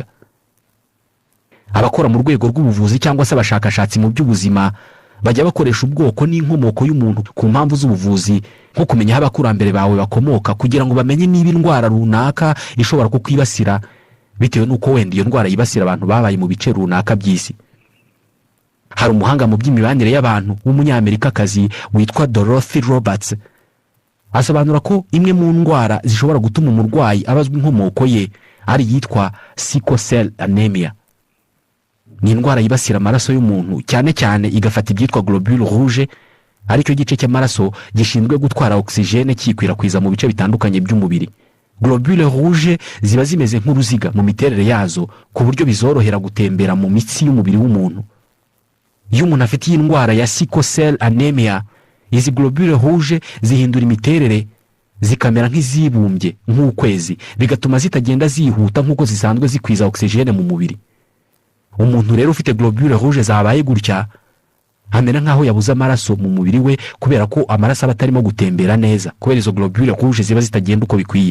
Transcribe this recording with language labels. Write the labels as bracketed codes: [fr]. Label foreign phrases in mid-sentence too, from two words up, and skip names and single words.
[rw] Abakora mu rwego rw'ubuvuzi cyangwa se abashakashatsi mu by'ubuzima bajya bakoresha ubwoko n'inkomoko y'umuntu ku mpamvu z'ubuvuzi, nko kumenya aho abakurambere bawe bakomoka kugira ngo bamenye niba indwara runaka ishobora kukwibasira bitewe n'uko wenda iyo ndwara yibasira abantu babaye mu bice runaka by'isi. hari umuhanga mu by'imibanire y'abantu w'umunyamerikakazi witwa Dorothy Roberts asobanura ko imwe mu ndwara zishobora gutuma umurwayi abazwa inkomoko ye ari yitwa sickle cell anemia. Ni indwara yibasira amaraso y'umuntu cyane cyane igafata ibyitwa globule rouge, aricyo gice cy'amaraso gishinzwe gutwara oxygene kikwirakwiza mu bice bitandukanye by'umubiri. Globule rouge ziba zimeze nk'uruziga mu miterere yazo ku buryo bizorohera gutembera mu mitsi y'umubiri w'umuntu. Iyo umuntu afite iyi ndwara ya sickle cell anemia, izi globule rouge zihindura imiterere zikamera nk'izibumbye nk'ukwezi, bigatuma zitagenda zihuta nk'uko zisanzwe zikwiza oxygene mu mubiri. Umuntu rero ufite globule rouge zabaye gutya amera nkaho yabuze amaraso mu mubiri we kubera ko amaraso aba atarimo gutembera neza kubera izo globule rouge ziba zitagenda uko bikwiye.